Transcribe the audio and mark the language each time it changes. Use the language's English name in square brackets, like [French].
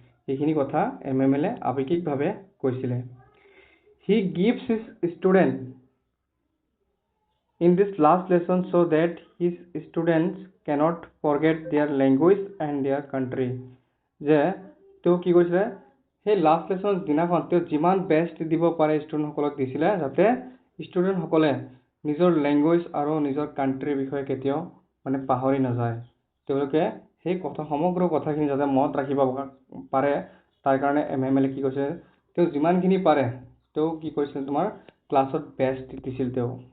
[Assamese] এইখিনি কথা MML আৱেগিকভাৱে কৈছিলে। [English] He gives his student in this last lesson so that his students cannot forget their language and their country. [Assamese] যে তেওঁ কি কৈছিলে, সেই লাষ্ট লেচন দিনাখন তেওঁ যিমান বেষ্ট দিব পাৰে ষ্টুডেণ্টসকলক দিছিলে, যাতে ষ্টুডেণ্টসকলে নিজৰ লেংগুৱেজ আৰু নিজৰ কাণ্ট্ৰিৰ বিষয়ে কেতিয়াও মানে পাহৰি নাযায়। তেওঁলোকে সেই সমগ্ৰ কথাখিনি যাতে মনত ৰাখিব পাৰে, তাৰ কাৰণে MML কি কৈছে, তেওঁ যিমানখিনি পাৰে তেওঁ কি কৰিছিল, তোমাৰ ক্লাছত বেষ্ট দিছিল তেওঁ।